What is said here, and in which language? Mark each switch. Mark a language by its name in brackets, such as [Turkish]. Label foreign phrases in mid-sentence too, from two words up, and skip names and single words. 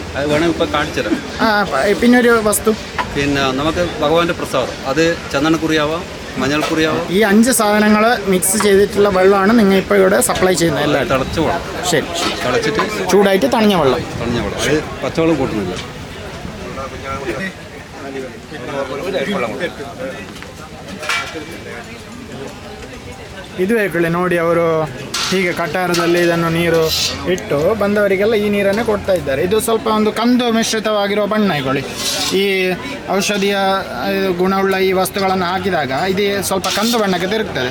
[Malayalam] അത് വേണമെങ്കിൽ ഇപ്പൊ കാണിച്ചു തരാം. പിന്നെ ഒരു വസ്തു, പിന്നെ നമുക്ക് ഭഗവാന്റെ പ്രസാദം, അത് ചന്ദനക്കുറിയാവാം, മഞ്ഞൾക്കുറിയാവാം. ഈ 5 സാധനങ്ങൾ മിക്സ് ചെയ്തിട്ടുള്ള വെള്ളമാണ് നിങ്ങൾ ഇപ്പോൾ ഇവിടെ സപ്ലൈ ചെയ്യുന്നത്. എല്ലാം തിളച്ച വെള്ളം. ശരി. തിളച്ചിട്ട് ചൂടായിട്ട് തണിഞ്ഞ വെള്ളം. അത് പച്ചവെള്ളം കൂട്ടുന്നില്ല. [Kannada] ಇದುವೇ ಕಡೆ ನೋಡಿ, ಅವರು ಹೀಗೆ ಕಟಾರದಲ್ಲಿ ಇದನ್ನು ನೀರು ಇಟ್ಟು ಬಂದವರಿಗೆಲ್ಲ ಈ ನೀರನ್ನೇ ಕೊಡ್ತಾ ಇದ್ದಾರೆ. ಇದು ಸ್ವಲ್ಪ ಒಂದು ಕಂದು ಮಿಶ್ರಿತವಾಗಿರುವ ಬಣ್ಣ. ಇಗೊಳ್ಳಿ, ಈ ಔಷಧಿಯ ಗುಣವುಳ್ಳ ಈ ವಸ್ತುಗಳನ್ನು ಹಾಕಿದಾಗ ಇದು ಸ್ವಲ್ಪ ಕಂದು ಬಣ್ಣಕ್ಕೆ ತಿರುಗ್ತದೆ.